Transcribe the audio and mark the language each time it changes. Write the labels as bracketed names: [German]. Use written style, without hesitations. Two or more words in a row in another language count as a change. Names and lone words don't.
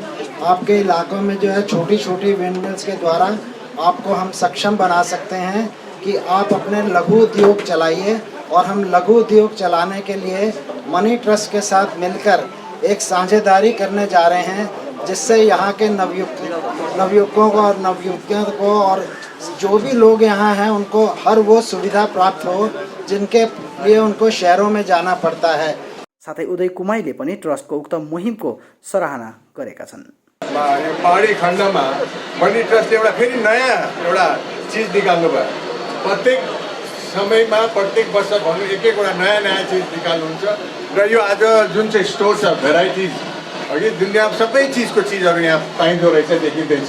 [Hindi] आपके इलाकों में जो है छोटी छोटी विंड मिल्स के द्वारा आपको हम सक्षम बना सकते हैं कि आप अपने लघु उद्योग चलाइए और हम लघु उद्योग चलाने के लिए मनी ट्रस्ट के साथ मिलकर एक साझेदारी करने जा रहे हैं जिससे यहाँ के नवयुवकों को और नवयुवतियों को और जो भी लोग यहाँ हैं उनको हर वो सुविधा प्राप्त हो जिनके लिए उनको शहरों में जाना पड़ता है। [Nepali] साथै उदय कुमाईले पनि ट्रस्टको उक्त मुहिमको सराहना गरेका छन्। पहाडी खण्डमा मनी ट्रस्टले एउटा फेरि नयाँ एउटा चिज निकाल्नु भयो। प्रत्येक समयमा प्रत्येक वर्ष भन्नु एक एकवटा नयाँ चिज निकाल्नुहुन्छ र यो आज जुन चाहिँ स्टोर छ भेराइटिज अघि दुनियाँ सबै चिजको चिजहरू यहाँ पाइँदो रहेछ देखिँदैछ।